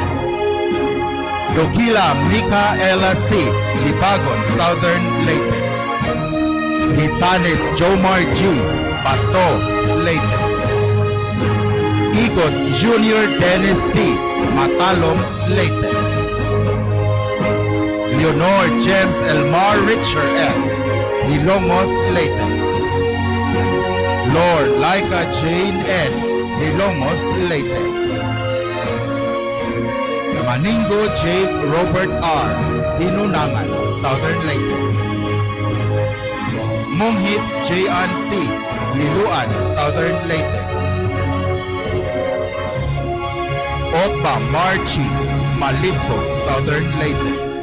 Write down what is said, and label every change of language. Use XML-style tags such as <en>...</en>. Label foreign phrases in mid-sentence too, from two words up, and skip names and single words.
<en>Dogila Micaela C., Libagon, Southern Leyte. Hitanes Jomar G., Bato, Leyte. Igot Junior Dennis D., Matalom, Leyte. Leonor James Elmar Richard S., Hilongos, Leyte. Lord Laika Jane N., Hilongos, Leyte. Maningo Jake Robert R., Hinunangan, Southern Leyte. Munghit J.An. C., Liluan, Southern Leyte. Okba Marchi Malitbog, Southern Leyte.</en>